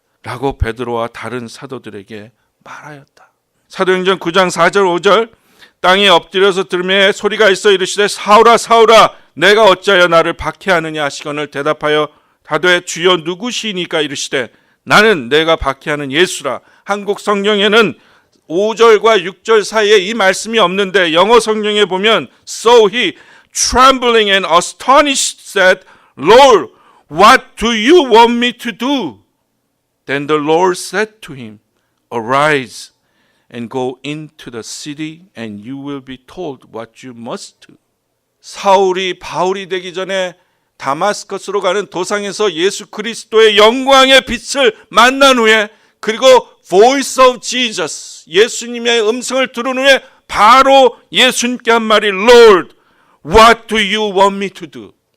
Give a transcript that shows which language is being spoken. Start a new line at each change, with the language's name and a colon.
Korean: 라고 베드로와 다른 사도들에게 말하였다. 사도행전 9장 4절 5절 땅에 엎드려서 들으며 소리가 있어 이르시되 사울아 사울아 내가 어찌하여 나를 박해하느냐 하시거늘 대답하여 다되 주여 누구시니까 이르시되 나는 내가 박해하는 예수라. 한국 성경에는 5절과 6절 사이에 이 말씀이 없는데 영어 성경에 보면
English: So he trembling and astonished said, Lord, what do you want me to do? Then the Lord said to him, Arise and go into the city and you will be told what you must do.
Korean: 사울이 바울이 되기 전에 다마스커스로 가는 도상에서 예수 그리스도의 영광의 빛을 만난 후에 그리고
English: Voice of Jesus,
Korean: 예수님의 음성을 들은 후에 바로 예수님께 한 말이
English: Lord, what do you want me to do?